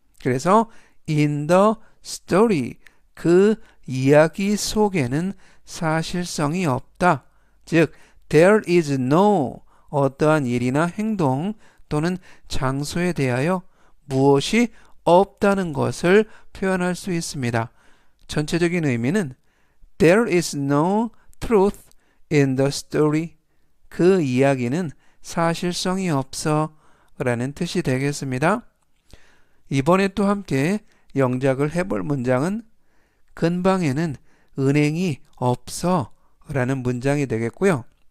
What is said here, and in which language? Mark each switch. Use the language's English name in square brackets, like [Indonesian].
[Korean] 그래서 [English] in the story, [Korean] 그 이야기 속에는 사실성이 없다. 즉, [English] there is no [Korean] 어떠한 일이나 행동 또는 장소에 대하여 무엇이 없다는 것을 표현할 수 있습니다. 전체적인 의미는 [English] there is no truth in the story. [Korean] 그 이야기는 사실성이 없어 라는 뜻이 되겠습니다. 이번에 또 함께 영작을 해볼 문장은 근방에는 은행이 없어 라는 문장이 되겠고요.